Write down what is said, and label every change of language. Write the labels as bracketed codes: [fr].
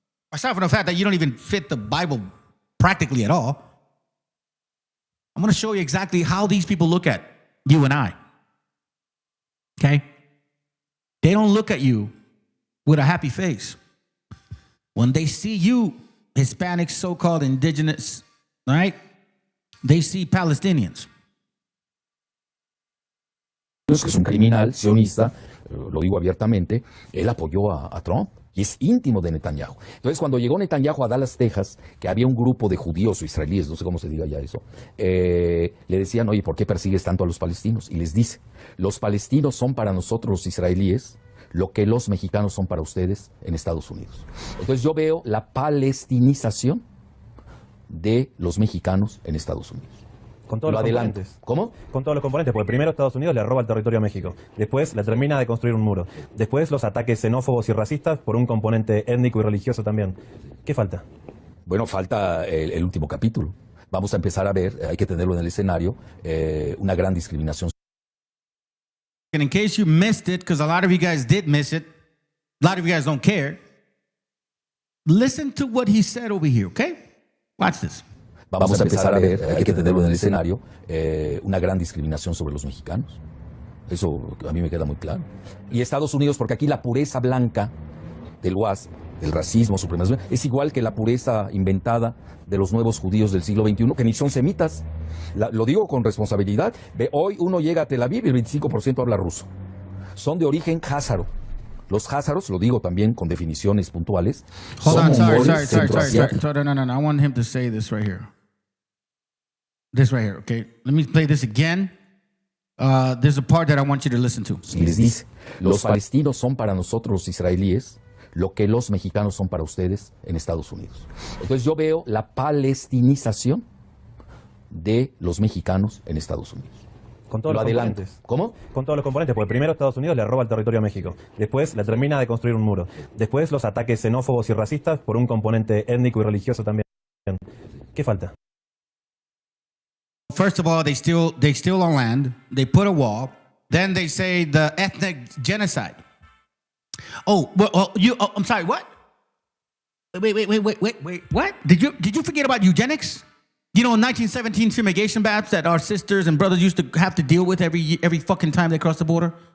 [en] Aside from the fact that you don't even fit the Bible practically at all, I'm going to show you exactly how these people look at you and I. Okay? They don't look at you with a happy face. When they see you, Hispanics, so-called indigenous, right? They see Palestinians. [es] Que es un criminal sionista, lo digo abiertamente, él apoyó a Trump y es íntimo de Netanyahu. Entonces, cuando llegó Netanyahu a Dallas, Texas, que había un grupo de judíos o israelíes, no sé cómo se diga ya eso, le decían, oye, ¿por qué persigues tanto a los palestinos? Y les dice, los palestinos son para nosotros los israelíes lo que los mexicanos son para ustedes en Estados Unidos. Entonces yo veo la palestinización de los mexicanos en Estados Unidos. Con todos los componentes. ¿Cómo? Con todos los componentes, porque primero Estados Unidos le roba el territorio a México, después le termina de construir un muro, después los ataques xenófobos y racistas por un componente étnico y religioso también. ¿Qué falta? Bueno, falta el último capítulo. Vamos a empezar a ver, hay que tenerlo en el escenario, una gran discriminación. [en] And in case you missed it, because a lot of you guys did miss it, a lot of you guys don't care, listen to what he said over here, okay? Watch this. [es] Vamos a empezar a ver, hay que tenerlo en el escenario, una gran discriminación sobre los mexicanos. Eso a mí me queda muy claro. Y Estados Unidos, porque aquí la pureza blanca del WASP, del racismo, supremacismo, es igual que la pureza inventada de los nuevos judíos del siglo XXI, que ni son semitas. Lo digo con responsabilidad. Hoy uno llega a Tel Aviv y el 25% habla ruso. Son de origen házaro. Los házaros, lo digo también con definiciones puntuales. [en] Hold on, sorry. No. I want him to say this right here. This right here, okay? Let me play this again. There's a part that I want you to listen to. [es] Y les dice, los palestinos son para nosotros los israelíes lo que los mexicanos son para ustedes en Estados Unidos. Entonces yo veo la palestinización de los mexicanos en Estados Unidos. Con todos los componentes. ¿Cómo? Con todos los componentes, porque primero Estados Unidos le roba el territorio a México, después le termina de construir un muro, después los ataques xenófobos y racistas por un componente étnico y religioso también. ¿Qué falta? [en] First of all, they steal our land, they put a wall, then they say the ethnic genocide. Oh, well, I'm sorry, what? Wait, what? Did you forget about eugenics? You know, 1917 fumigation baths that our sisters and brothers used to have to deal with every fucking time they cross the border?